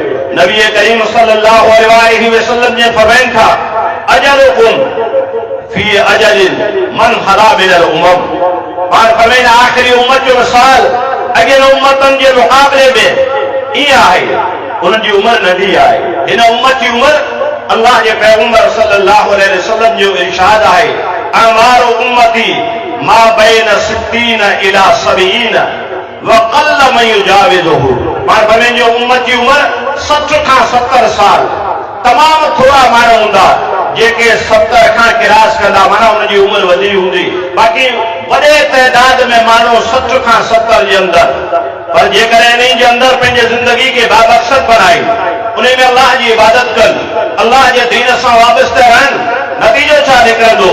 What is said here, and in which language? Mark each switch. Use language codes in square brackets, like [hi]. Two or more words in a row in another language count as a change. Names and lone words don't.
[sd] नबी करीम [ar] صلى الله عليه وسلم [sd] जे फरमाइनि था, [ar] أجلكم في أجل من خلا من الأمم, [sd] पाण फरमाइनि आख़िरी उम्मत जो मिसाल अॻियनि उम्मतनि जे मुक़ाबले में ईअं आहे, उन्हनि जी उमिरि नंढी आहे। हिन उम्मत जी उमिरि अल्लाह जे पैगंबर [ar] صلى الله عليه وسلم [sd] जो इरशाद आहे, [ar] أعمار أمتي ما بين 60 إلى 70 وقل من يجاوزه, [sd] पाण फरमाइनि जो उम्मत जी उमिरि 60 खां 70 साल, तमामु थोरा माण्हू हूंदा जेके 70 खां क्रॉस कंदा, माना उनजी उमिरि वधी हूंदी, बाक़ी वॾे तइदाद में माण्हू 60 खां 70 जे अंदरि। पर जेकॾहिं इन्ही जे अंदरि पंहिंजे ज़िंदगी खे बामक़सद बनाई, उन में अल्लाह जी इबादत कनि, अल्लाह जे दीन सां वाबस्ते रहनि, नतीजो छा निकिरंदो?